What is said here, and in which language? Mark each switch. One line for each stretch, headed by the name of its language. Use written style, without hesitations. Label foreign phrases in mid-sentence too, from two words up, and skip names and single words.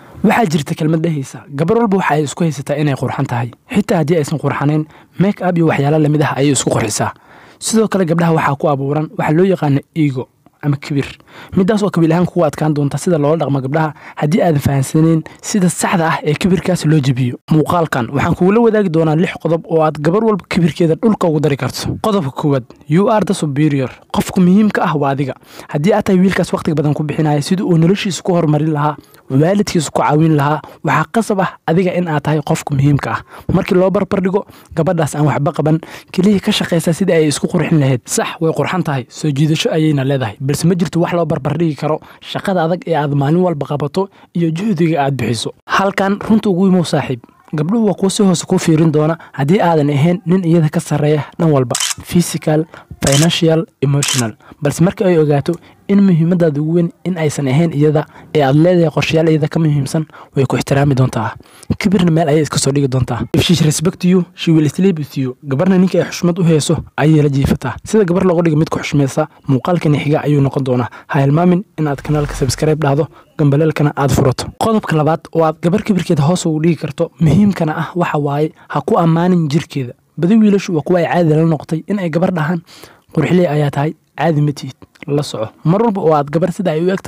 Somali: waxaa jirta kelmad dhehaysa gabar walba waxa ay isku haysataa inay qurxan tahay xitaa haddii aysan qurxanayn make up iyo waxyaalo lamid ah ayay isku qurxisaa sidoo kale gabdhaha waxaa ku abuuran waxa loo yaqaan ego ama kibir midaas oo kabil ahaan kugu adkaan doonta sida loo dhaqmo gabdhaha haddii aadan fahansaneyn sida saxda ah ee kibirkaas loo jabiyo muuqaalkan waxaan kuula wadaagi doonaa 6 qodob oo aad gabar walba kibirkeeda dhulka ugu dari karto qodobka koowaad
English: you are the superior
Somali: qofka muhiimka ah waa adiga haddii aad tahay wiilkaas waqti badan ku bixinaya sidoo uu noloshiisa ku horumarin lahaa waalidkiisa ku caawin lahaa waxa qasab ah adiga in aad tahay qofka muhiimka ah markii loo barbar dhigo gabadhaas aan waxba qaban kaliya ka shaqeysa sida ay isku qurxin lahayd sax way qurxan tahay soo jiidasho ayayna leedahay balse ma jirto wax loo barbar dhigi karo shaqada adag ee aad maalin walba qabato iyo juhdiga aad bixiso halkan runta ugu imo saaxiib gabdhuhu waa kuwa si hoose ku fiirin doona haddii aadan ahayn nin iyada ka sarreeya dhan walba
English: physical financial emotional
Somali: balse marka ay ogaato in muhiimadaadu ugu weyn in aysan ahayn iyada ee aad leedahay qorshayaal iyada ka muhiimsan way ku ixtiraami doontaa kibirna meel ayay iska soo dhigi doontaa
English: if she respect you she will sleep with you
Somali: gabarna ninka ay xushmad u hayso ayay la jiifataa sida gabar lagu dhigo mid ku xushmaysa muuqaalkan xiga ayuu noqon doonaa ha hilmaamin in aad kanaalka subscribe dhahdo gambaleelkana aad furato qodobka labaad oo aad gabar kibirkeeda hoos ugu dhigi karto muhiimkana ah waxa waaye ha ku amaanin jirkeeda badi wiilashu waa kuwa ay caadi la noqotay in ay gabar dhahaan qurxiley ayaa tahay caadi ma tihid la soco mar walba oo aad gabar sida ay u egtahay